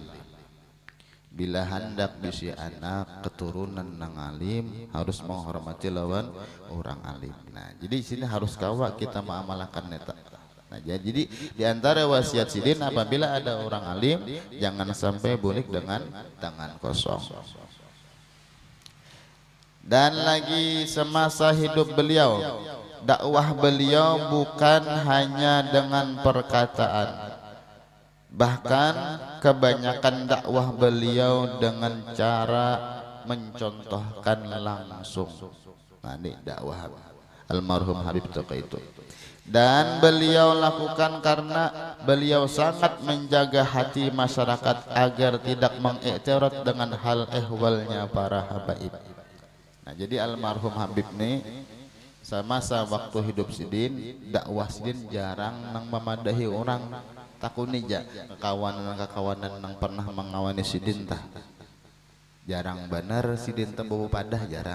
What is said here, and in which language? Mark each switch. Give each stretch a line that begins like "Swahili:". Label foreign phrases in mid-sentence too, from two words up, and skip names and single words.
Banjar: Bila hendak bisi anak keturunan nang alim, harus menghormati lawan orang alim. Nah jadi sini harus kawa kita mengamalkan neta. Nah jadi di antara wasiat Sidin, apabila ada orang alim jangan sampai bulik dengan tangan kosong.
Indonesian: Dan lagi semasa hidup beliau, dakwah beliau bukan hanya dengan perkataan, bahkan kebanyakan dakwah beliau dengan cara mencontohkan langsung. Nah ini dakwah almarhum Habib Taqi itu. Dan beliau lakukan karena beliau sangat menjaga hati masyarakat agar tidak mengiktiraf dengan hal ehwalnya para habaib.
Banjar: Nah jadi almarhum Habib nih semasa waktu hidup Sidin, dakwah Sidin jarang nang memadahi orang takuni ja kekawanan nang pernah mengawani Sidin tah. Jarang benar Sidin teh bawa padah jarang.